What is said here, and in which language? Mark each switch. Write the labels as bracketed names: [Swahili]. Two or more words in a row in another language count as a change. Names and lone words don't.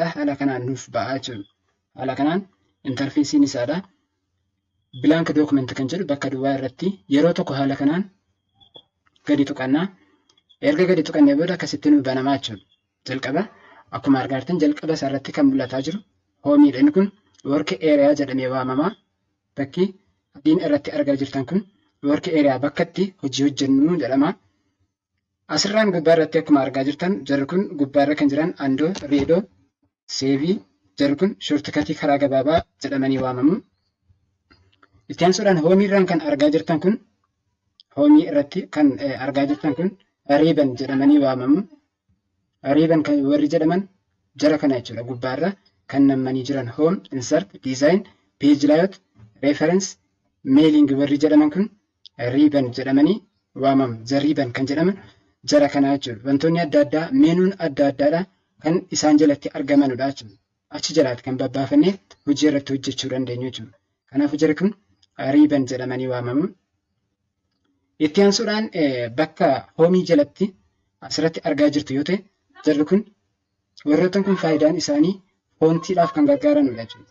[Oromo] Haala kanaan nuuf ba'aa jiru. Haala kanaan interfeesiin isaadha. [English] Blank document [Oromo] kan jedhu bakka duwwaa irratti yeroo tokko haala kanaan gadi tuqannaa. Erga gadi tuqannee booda akkasitti nuuf banamaa jiru. Jalqaba. Akkuma argaartan jalqaba isaarratti kan mul'ataa jiru hoomiidha. Inni kun [English] work area [Oromo] jedhamee waamama. Bakki adiin irratti argaa jirtan kun [English] work area [Oromo] bakka itti hojii hojjennu jedhama. Asirraan gubbaa irratti akkuma argaa jirtan jarri kun gubbaarra kan jiran [English] andoo, reedoo, seevii [Oromo] jarri kun shortikatii karaa gabaabaa jedhamanii waamamu. Itti aansuudhaan hoomiirraan kan argaa jirtan kun hoomii irratti kan argaa jirtan kun riiban jedhamanii waamamu. Riiban kan warri jedhaman jara kana jechuudha. Gubbaarra kan nammanii jiran [English] home, insert, design, page layout, reference, mailing [Oromo] warri jedhaman kun riiban jedhamanii waamamu. Riiban kan jedhaman jara kana jechuudha. Wantoonni adda addaa meenuun adda addaadha kan isaan jalatti argamanudha jechuudha. Achi jalaatti kan babbaafannee hojii irratti hojjechuu dandeenyu jechuudha. Kanaaf jarri kun riiban jedhamanii waamamu. Itti aansuudhaan bakka hoomii jalatti asirratti argaa jirtu yoo ta'e jarri kun warroottan kun faayidaan isaanii foontiidhaaf kan gargaaranudha jechuudha.